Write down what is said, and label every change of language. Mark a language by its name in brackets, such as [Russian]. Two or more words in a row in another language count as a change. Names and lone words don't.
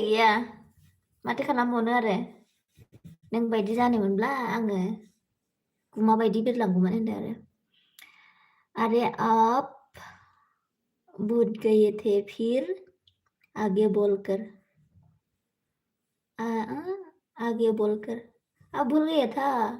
[Bodo] गैया माथो खालामबावनो आरो नों बायदि जानो मोनब्ला आङो गुमा बायदि बिरलांगौमोन होनदो आरो [Hindi] अरे आप भूल गए थे फिर आगे बोलकर आगे बोलकर अब भूल गया था